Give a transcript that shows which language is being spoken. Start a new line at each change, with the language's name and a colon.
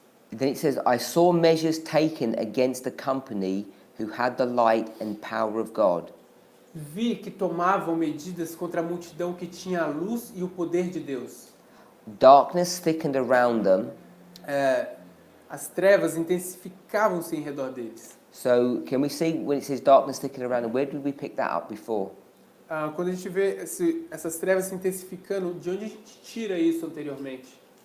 English: Then it says, I saw measures taken against the company who had the light and power of God.
Portuguese: Vi que tomavam medidas contra a multidão que tinha a luz e o poder de Deus.
English: Darkness thickened around them.
Portuguese: As trevas intensificavam-se em redor deles.
English: So can we see when it says darkness thickened around them, where did we pick that up before?
Portuguese: Quando a gente vê essas trevas se intensificando, de onde a gente tira isso anteriormente?